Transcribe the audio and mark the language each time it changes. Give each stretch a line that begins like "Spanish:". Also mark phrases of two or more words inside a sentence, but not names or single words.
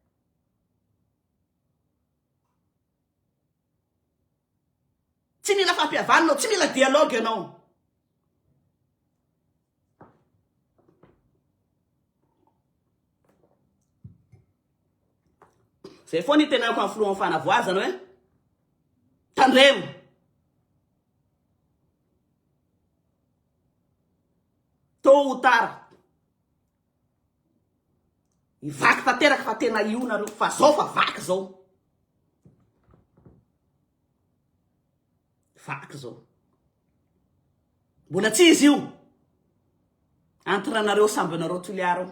Malagasy: Tsy mila fampihavananao, tsy mila dialogue anao. Zay foana itenako amin'ny filohan'ny fanavoazana hoe tandremo.
French: Tôt ou tard.
Malagasy: Ivaky tanteraka fa tena io nareo. Fa zao fa vaky zao. Vaky zao. Mbola tsy izy io. Entre anareo samby anareo toliaro.